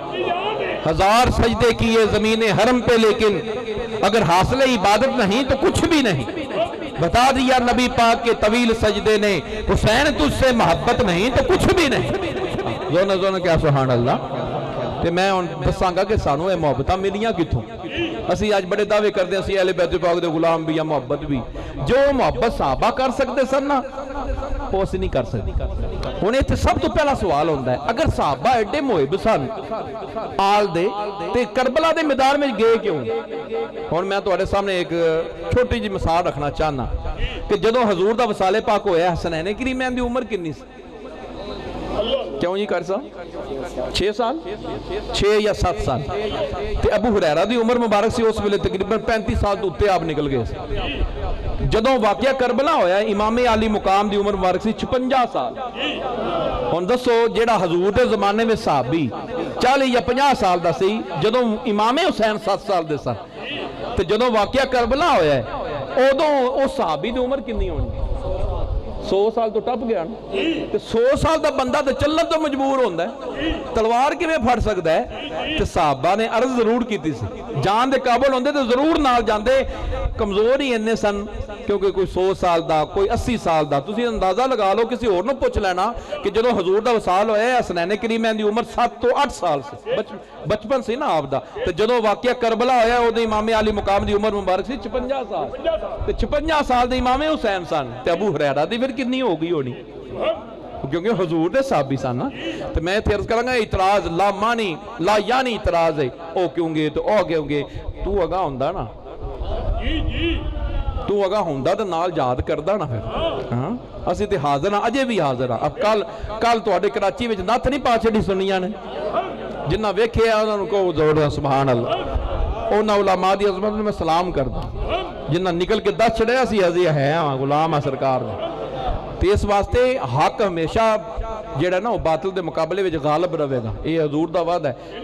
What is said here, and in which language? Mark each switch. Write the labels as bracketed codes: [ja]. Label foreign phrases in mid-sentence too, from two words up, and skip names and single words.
[ur] ہزار سجدے کیے زمین حرم پہ لیکن اگر حاصل عبادت نہیں تو کچھ بھی نہیں. بتا دیا نبی پاک کے طویل سجدے نے حسین تجھ سے محبت نہیں تو کچھ بھی نہیں. [pa] زون کیا [ar] سبحان اللہ. [pa] تے میں دساں گا کہ سانو اے محبتاں ملیاں کتھوں. اسی آج بڑے دعوے کردے ہیں اسی اہل بیت پاک دے غلام بھی یا محبت بھی. جو محبت صحابہ کر سکتے سن نا وہ اسی نہیں کر سکتے. ہن ایتھے سب تو پہلا سوال ہوندا ہے اگر صحابہ ایڈے محب سن آل دے تے کربلا دے میدان میں گئے کیوں؟ ہن میں تہاڈے سامنے ایک چھوٹی جی مثال رکھنا چاہنا کہ جدوں حضور دا وصال پاک ہویا حسنین کریمین دی عمر کنی سی؟ کیوں جی کر سا 6 سال 6 یا 7 سال. تے ابو ہریرہ دی عمر مبارک سی اس ویلے تقریباً 35 سال تو اتے آپ نکل گئے. جدوں واقعہ کربلا ہویا امام علی مقام دی عمر مبارک سی 56 سال. ہن دسو جیڑا حضور دے زمانے میں صحابی 40 یا 50 سال دا سی جدوں امام حسین 7 سال دے سن, تے جدوں واقعہ کربلا ہویا ہے ادوں اس صحابی دی عمر کنی ہونی؟ 100 سال تو ٹپ گیا نا. 100 سال دا بندہ تو چلن تو مجبور ہوندہ ہے, تلوار کیویں پھڑ سکتا ہے؟ تے صحابہ نے عرض ضرور کیتی سی, جان دے قابل ہوندے تو ضرور نال جاندے, کمزور ہی اننے سن کیونکہ کوئی 100 سال دا کوئی 80 سال دا. تسی اندازہ لگا لو کسی اور نو پوچھ لینا کہ جدوں حضور دا وصال ہویا ہے حسنین کریمین دی عمر 7 تو 8 سال سی, بچپن سی نا آپ دا. تے جدوں واقعہ کربلا ہویا اودے امام علی مقام دی عمر مبارک سی 56 سال, تے 56 سال دے امام حسین سن. تے ابو ہریرہ دی پھر کتنی ہو گئی ہونی کیونکہ حضور دے صحابی سن نا. تے میں عرض کراں گا اعتراض لا مانی لا یعنی اعتراض ہے او کیوں گے تو او کیوں گے. تو اگا ہوندا نا, تو اگا ہوندا تے نال یاد کردا نا پھر. ہاں ਅਸੀਂ ਤੇ ਹਾਜ਼ਰ ਹਾਂ, ਅਜੇ ਵੀ ਹਾਜ਼ਰ ਹਾਂ। ਕੱਲ ਤੁਹਾਡੇ ਕਰਾਚੀ ਵਿੱਚ ਨੱਥ ਨਹੀਂ ਪਾ ਛੱਡੀ ਸੁਨੀਆਂ ਨੇ, ਜਿਨ੍ਹਾਂ ਵੇਖਿਆ ਉਹਨਾਂ ਨੂੰ ਕਹੋ ਜ਼ੋਰ [ar] سبحان اللہ. [pa] ਉਹਨਾਂ ਉਲਾਮਾ ਦੀ ਅਜ਼ਮਤ ਨੂੰ ਮੈਂ ਸਲਾਮ ਕਰਦਾ, ਜਿਨ੍ਹਾਂ ਨਿਕਲ ਕੇ ਦੱਸ ਛੜਿਆ ਸੀ ਅਜੇ ਹੈ ਗੁਲਾਮ ਆ ਸਰਕਾਰ ਦੇ। ਤੇ ਇਸ ਵਾਸਤੇ ਹੱਕ ਹਮੇਸ਼ਾ ਜਿਹੜਾ ਨਾ ਉਹ ਬਾਤਲ ਦੇ ਮੁਕਾਬਲੇ ਵਿੱਚ ਗਾਲਬ ਰਹੇਗਾ, ਇਹ ਹਜ਼ੂਰ ਦਾ ਵਾਅਦਾ ਹੈ।